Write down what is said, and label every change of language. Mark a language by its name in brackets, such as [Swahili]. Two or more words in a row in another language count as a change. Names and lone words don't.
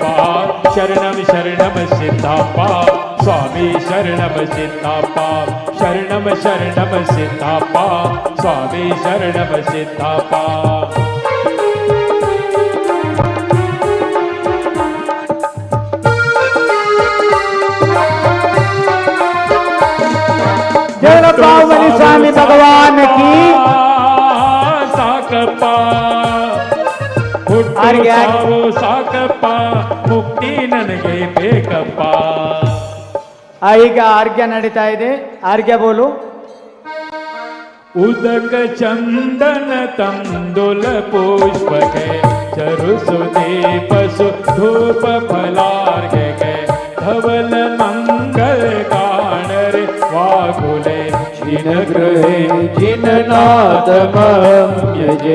[Kannada] ಶರಣಂ ಶರಣಂ ಸಿದ್ಧಪ್ಪ ಸ್ವಾಮಿ ಶರಣಂ ಸಿದ್ಧಪ್ಪ, ಶರಣಂ ಶರಣಂ ಸಿದ್ಧಪ್ಪ ಸ್ವಾಮಿ ಶರಣಂ ಸಿದ್ಧಪ್ಪ. [Hindi] जय बाहुबली स्वामी भगवान की। [Kannada] ಸಾಕಪ್ಪ ಸಾಕಪ್ಪ, ಮುಕ್ತಿ ನನಗೆ ಬೇಕಪ್ಪ. ಈಗ ಆರ್ಘ್ಯ ನಡೀತಾ ಇದೆ, ಆರ್ಘ್ಯ ಬೋಲು. [Sanskrit] ಉದಕ ಚಂದನ ತಂದುಲ ಪುಷ್ಪಕ್ಕೆ, ಚರುಸು ದೀಪಸು ಧೂಪ ಫಲಾರ್ಘ್ಯಕ್ಕೆ, ಧವಲ ಮಂಗಲ ಕಾಣರೆ ವಾಗುಲೆ ಜಿನ ಗೃಹೇ ಜಿನನಾಥ ಯಜೇ.